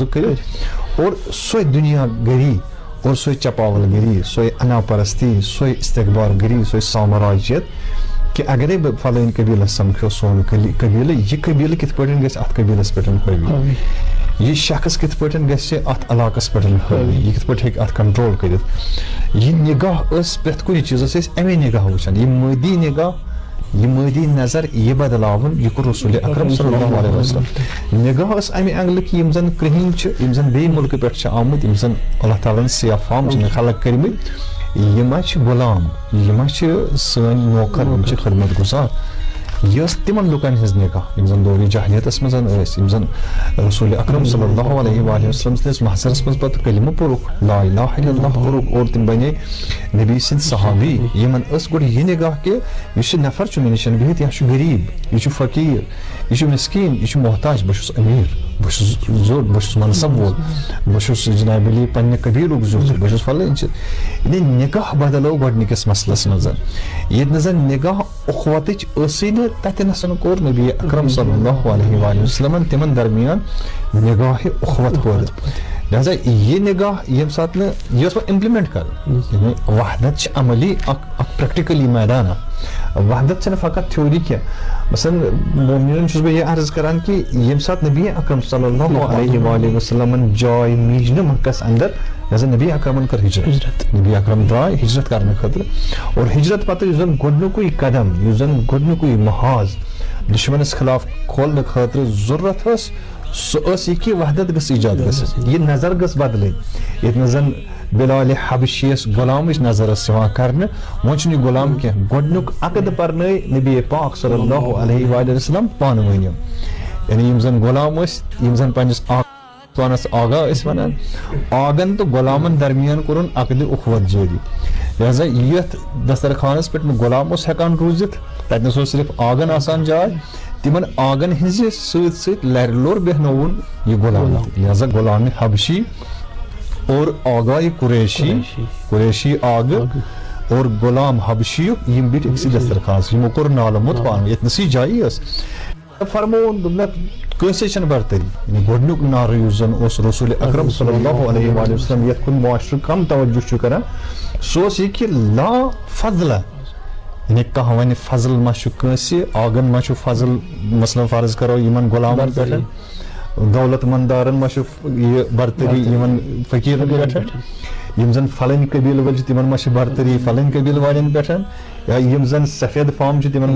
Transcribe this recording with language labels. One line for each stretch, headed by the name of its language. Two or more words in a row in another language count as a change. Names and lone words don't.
Kashmiri: کٔرِتھ اور سۄے دُنیا گٔری اور سۄے چپاول گٔری سۄے انا پرستی سۄے استقبار گٔری سۄے سامراجیت کہ اگرے بہٕ فلٲنۍ قبیٖلس سمکھو سون قبیٖلہٕ یہِ قبیٖلہٕ کِتھ پٲٹھۍ گژھِ اتھ قبیٖلس پٮ۪ٹھ حٲوی یہِ شخص کِتھ پٲٹھۍ گژھِ اتھ علاقس پٮ۪ٹھ حٲوی یہِ کِتھ پٲٹھۍ ہیٚکہِ اتھ کنٹرول کٔرِتھ یہِ نگاہ ٲس پرٛٮ۪تھ کُنہِ چیٖزس ٲسۍ امے نگاہ وٕچھان یہِ مٲدی نگاہ یہِ مٲدی نظر یہِ بدلاوُن یہِ کوٚر رسول اکرم
Arabic: صلی اللہ علیہ وسلم
Kashmiri: نگاہ ٲس امہِ اینگلہٕ کہِ یِم زن کرٛہِنۍ چھِ یِم زن بیٚیہِ مُلکہٕ پٮ۪ٹھ چھِ آمٕتۍ یِم زن اللہ تعالیٰ ہن سیاہ فام چھِنہٕ خلق کٔرمٕتۍ یہِ ما چھِ غلام یہِ ما چھِ سٲنۍ نوکر یِم چھِ خدمت گُزار یہِ ٲس تِمن لُکن ہٕنٛز نگاہ یِم زن دورِ جاہلیتس منٛز ٲسۍ یِم زن رسول اکرم
Arabic: صلی اللہ علیہ وآلہ وسلم
Kashmiri: سٕنٛدِس محضرس منٛز پتہٕ کلمہٕ پوٚرُکھ
Arabic: لا الہ الا اللہ
Kashmiri: کوٚرُکھ اور تِم بنے نبی سٕنٛدۍ صحابی یِمن ٲس گۄڈٕ یہِ نگاہ کہِ یُس یہِ نفر چھُ مےٚ نِش بِہِتھ یہِ چھُ غریٖب یہِ چھُ فقیٖر یہِ چھُ مسکیٖن یہِ چھُ محتاج بہٕ چھُس أمیٖر بہٕ چھُس زوٚر بہٕ چھُس منصب وول بہٕ چھُس جناب علی پننہِ قبیٖلُک زیُٹھ بہٕ چھُس فلٲنۍ چیٖز یعنی نگاہ بدلو گۄڈنِکِس مسلس منٛز ییٚتہِ نہٕ زن نگاہ اخوتٕچ ٲسٕے نہٕ تتٮ۪نس کوٚر نبی اکرم
Arabic: صلی اللہ علیہ وآلہ وسلمن
Kashmiri: تِمن درمیان نگاہ اخوت پٲدٕ لہذا یہِ نگاہ ییٚمہِ ساتہٕ نہٕ یہِ ٲس پتہٕ اِمپلمنٹ کرٕنۍ یعنی وحدت چھِ عملی اکھ پریکٹِکلی میدان اکھ وحدت چھنہٕ فقط تھیوری کینٛہہ مثلاً مومنن چھُس بہٕ یہِ عرض کران کہِ ییٚمہِ ساتہٕ نبی اکرم
Arabic: صلی اللہ علیہ وآلہ وسلمن
Kashmiri: جاے میٖج نہٕ مکس اندر لہذا نبی اکرمن کٔر ہجرت نبی اکرم درٛاے ہجرت کرنہٕ خٲطرٕ اور ہجرت پتہٕ یُس زن گۄڈنیُکُے قدم یُس زن گۄڈنیُکُے محاذ دُشمنس خلاف کھولنہٕ خٲطرٕ ضروٗرت ٲس سُہ ٲس یہِ کہِ وحدت گٔژھ ایجاد گژھٕنۍ یہِ نظر گٔژھ بدلٕنۍ ییٚتہِ نہٕ زن بلالِ حبشی یس غلامٕچ نظر ٲس یِوان کرنہٕ وۄنۍ چھُنہٕ یہِ غلام کینٛہہ گۄڈنیُک عقد پرنٲے نبی پاک
Arabic: صلی اللہ علیہ وآلہ وسلم
Kashmiri: پانہٕ ؤنۍ یعنی یِم زن غلام ٲسۍ یِم زن پننِس پانس آگاہ ٲسۍ ونان آگن تہٕ غلامن درمیان کوٚرُن عقدِ اخوت جٲری لہذا یتھ دسترخانس پٮ۪ٹھ نہٕ غلام اوس ہٮ۪کان روٗزِتھ تتنس اوس صرف آگن آسان جاے تِمن آگن ہٕنٛزِ سۭتۍ سۭتۍ لرِ لور بیٚہنووُن یہِ غلام لہذا غلامِ حبشی اور آگاے قریشی آگہٕ اور غلام حبشیُک یِم بیٖٹھۍ أکسٕے دسترخانس یِمو کوٚر نالہٕ موٚت پانہٕ ؤنۍ ییٚتنسٕے جایی ٲس فرمووُن دوٚپ مےٚ کٲنٛسے چھنہٕ برتری یعنی گۄڈنیُک نعرٕ یُس زن اوس رسول اکرم
Arabic: صلی اللہ علیہ وآلہ وسلم
Kashmiri: یتھ کُن معاشرٕ کم توجہ چھُ کران سُہ اوس یہِ کہِ
Arabic: لا فضلہ
Kashmiri: یعنی کانٛہہ وَنہِ فضل ما چھُ کٲنٛسہِ آگن ما چھُ فضل مثلاً فرض کرو یِمن غلامن پٮ۪ٹھ دولت مندارن ما چھُ یہِ برتری یِمن فقیٖرن پٮ۪ٹھ یِم زن فلٲنۍ قبیٖلہٕ وٲلۍ چھِ تِمن ما چھِ برتری فلٲنۍ قبیٖلہٕ والٮ۪ن پٮ۪ٹھ یا یِم زن سفید فام چھِ تِمن